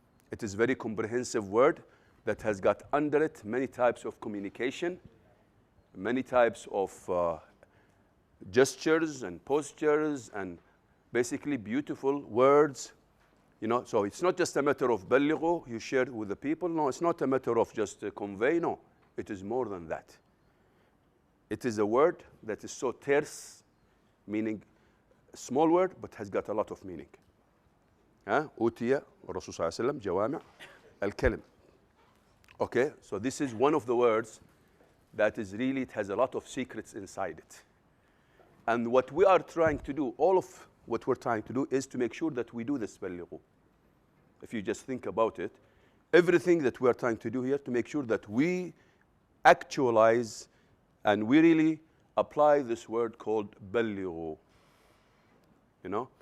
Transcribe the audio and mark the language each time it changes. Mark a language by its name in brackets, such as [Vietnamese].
[English] It is a very comprehensive word that has got under it many types of communication, many types of gestures and postures and basically beautiful words. You know, so it's not just a matter of بلغوا, you share with the people. No, it's not a matter of just convey. No, it is more than that. It is a word that is so terse, meaning a small word, but has got a lot of meaning. [Arabic] أوتي الرسول صلى الله عليه وسلم جوامع الكلم. [English] Okay, so this is one of the words that is really, it has a lot of secrets inside it. And what we are trying to do, all of what we're trying to do is to make sure that we do this بلغوا. If you just think about it, everything that we are trying to do here to make sure that we actualize and we really apply this word called بلغوا. You know?